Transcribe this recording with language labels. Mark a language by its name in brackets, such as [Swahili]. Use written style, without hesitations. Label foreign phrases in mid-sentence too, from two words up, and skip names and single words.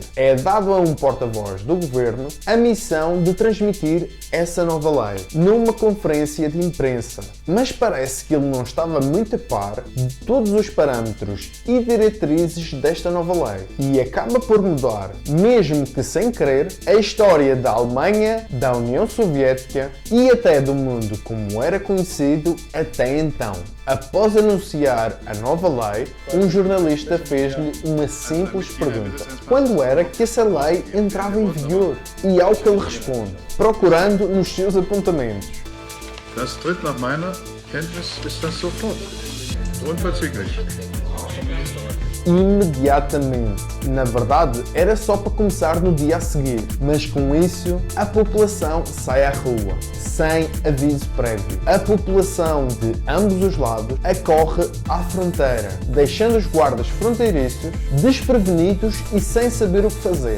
[Portuguese] É dado a um porta-voz do governo a missão de transmitir essa nova lei numa conferência de imprensa, mas parece que ele não estava muito a par de todos os parâmetros e diretrizes desta nova lei e acaba por mudar, mesmo que sem querer, a história da Alemanha, da União Soviética e até do mundo como era conhecido até então. Após anunciar a nova lei, um jornalista fez-lhe uma simples pergunta: quando era que essa lei entrava em vigor? E ao que ele responde, procurando nos seus apontamentos: [German] Das tritt nach meiner Kenntnis ist das sofort. Unverzüglich. [Portuguese] Imediatamente. Na verdade, era só para começar no dia a seguir, mas com isso, a população sai à rua, sem aviso prévio. A população de ambos os lados acorre à fronteira, deixando os guardas fronteiriços desprevenidos e sem saber o que fazer.